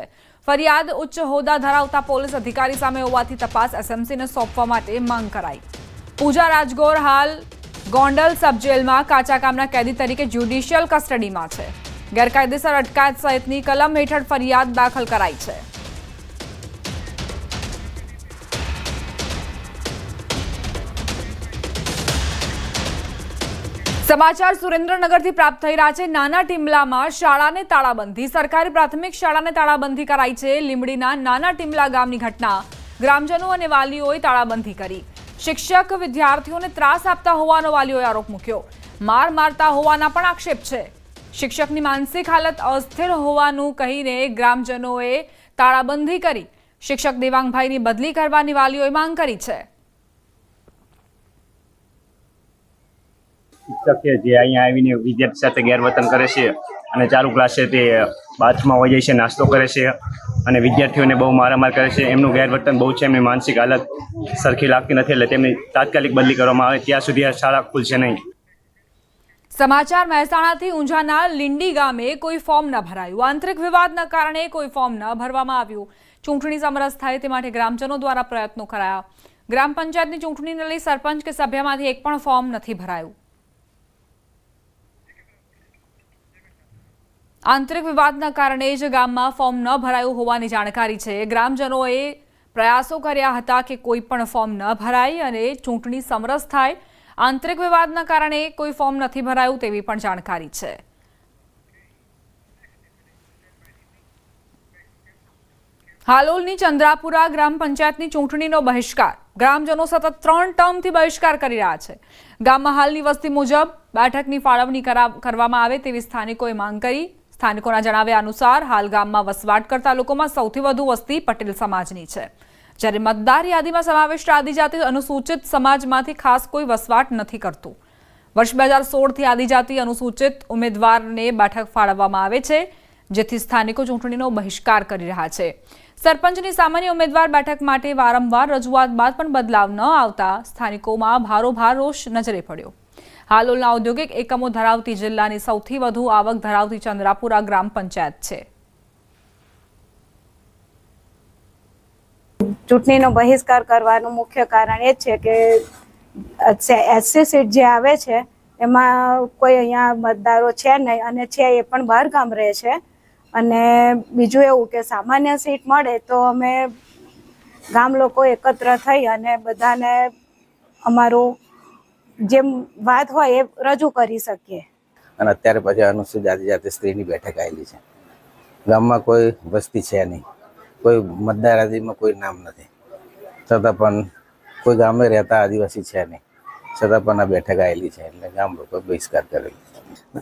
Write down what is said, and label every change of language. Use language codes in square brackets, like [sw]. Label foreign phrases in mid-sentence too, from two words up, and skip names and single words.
[gu] ફરિયાદ ઉચ્ચ હોદ્દા ધરાવતા પોલીસ અધિકારી સામે હોવાથી તપાસ એસએમસીને સોંપવા માટે માંગ કરાઈ। પૂજા રાજગોર હાલ ગોંડલ સબ જેલમાં કાચા કામના કેદી તરીકે જ્યુડિશિયલ કસ્ટડીમાં છે। ગેરકાયદેસર અટકાયત સહિતની કલમ હેઠળ ફરિયાદ દાખલ કરાઈ છે। સમાચાર સુરેન્દ્રનગરથી પ્રાપ્ત થઈ રહ્યા છે। નાના ટીમલામાં શાળાને તાળાબંધી। સરકારી પ્રાથમિક શાળાને તાળાબંધી કરાઈ છે। લીંબડીના નાના ટીમલા ગામની ઘટના। ગ્રામજનો અને વાલીઓએ તાળાબંધી કરી। શિક્ષક વિદ્યાર્થીઓને ત્રાસ આપતા હોવાનો વાલીઓએ આરોપ મૂક્યો। માર મારતા હોવાના પણ આક્ષેપ છે। શિક્ષકની માનસિક હાલત અસ્થિર હોવાનું કહીને ગ્રામજનોએ તાળાબંધી કરી। શિક્ષક દેવાંગભાઈની બદલી કરવાની વાલીઓએ માંગ કરી છે। શિક્ષક હૈ જે અહીં આવીને વિદ્યાર્થી સાથે ગેરવર્તન કરે છે અને ચાલુ ક્લાસે તે બાથરૂમ હોઈ જાય છે, નાસ્તો કરે છે અને વિદ્યાર્થીઓને બહુ મારામાર કરે છે। એમનું ગેરવર્તન બહુ છે। એમની માનસિક હાલત સરખી લાગતી નથી એટલે તેમની તાત્કાલિક બદલી કરવામાં આવે ત્યાં સુધી આ શાળા ખુલશે નહીં। समाचार મહેસાણાથી ઊંઝાના લીંડી ગામે કોઈ ફોર્મ ન ભરાયું। આંતરિક વિવાદના કારણે કોઈ ફોર્મ ન ભરવામાં આવ્યું। ચૂંટણી સમરસ થાય તે માટે ગ્રામજનો દ્વારા પ્રયત્નો કરાયા। ગ્રામ પંચાયતની ચૂંટણીને લઈ સરપંચ કે સભ્યમાંથી એક પણ ફોર્મ નથી ભરાયું। આંતરિક વિવાદના કારણે જ ગામમાં ફોર્મ ન ભરાયું હોવાની જાણકારી છે। ગ્રામજનોએ પ્રયાસો કર્યા હતા કે કોઈ પણ ફોર્મ ન ભરાય અને ચૂંટણી સમરસ થાય। આંતરિક વિવાદના કારણે કોઈ ફોર્મ નથી ભરાયું તેવી પણ જાણકારી છે। હાલોલની ચંદ્રાપુરા ગ્રામ પંચાયતની ચૂંટણીનો બહિષ્કાર। ગ્રામજનો સતત 3 ટર્મથી બહિષ્કાર કરી રહ્યા છે। ગામમાં હાલની વસ્તી મુજબ બેઠકની ફાળવણી કરવામાં આવે તેવી સ્થાનિકોએ માંગ કરી। સ્થાનિકોના જણાવ્યા અનુસાર હાલ ગામમાં વસવાટ કરતા લોકોમાં સૌથી વધુ વસ્તી પટેલ સમાજની છે, જ્યારે મતદાર યાદીમાં સમાવિષ્ટ આદિજાતિ અનુસૂચિત સમાજમાંથી ખાસ કોઈ વસવાટ નથી કરતું। વર્ષ 2016 થી આદિજાતિ અનુસૂચિત ઉમેદવારને બેઠક ફાળવવામાં આવે છે, જેથી સ્થાનિકો ચૂંટણીનો બહિષ્કાર કરી રહ્યા છે। સરપંચની સામાન્ય ઉમેદવાર બેઠક માટે વારંવાર રજૂઆત બાદ પણ બદલાવ ન આવતા સ્થાનિકોમાં ભારોભાર રોષ નજરે પડ્યો। હાલોલના ઔદ્યોગિક એકમો ધરાવતી જિલ્લાની સૌથી વધુ આવક ધરાવતી ચંદ્રાપુરા ગ્રામ પંચાયત છે। ચૂંટણીનો બહિષ્કાર કરવાનું મુખ્ય કારણ એ છે કે એસસી સીટ જે આવે છે એમાં કોઈ અહીંયા મતદારો છે નહીં અને છે એ પણ બહાર ગામ રહે છે। અને બીજું એવું કે સામાન્ય સીટ મળે તો અમે ગામ લોકો એકત્ર થઈ અને બધાને અમારું જે બાત હોય એ રજૂ કરી સકીએ। અને અત્યારે પછી અનુસૂચિત આદિજાતિ સ્ત્રીની બેઠક આવેલી છે। ગામમાં કોઈ વસ્તી છે નહીં, કોઈ મતદાર યાદીમાં કોઈ નામ નથી, છતાં પણ કોઈ ગામે રહેતા આદિવાસી છે નહીં, છતાં પણ આ બેઠક આવેલી છે એટલે ગામ લોકોએ બહિષ્કાર કરેલો છે।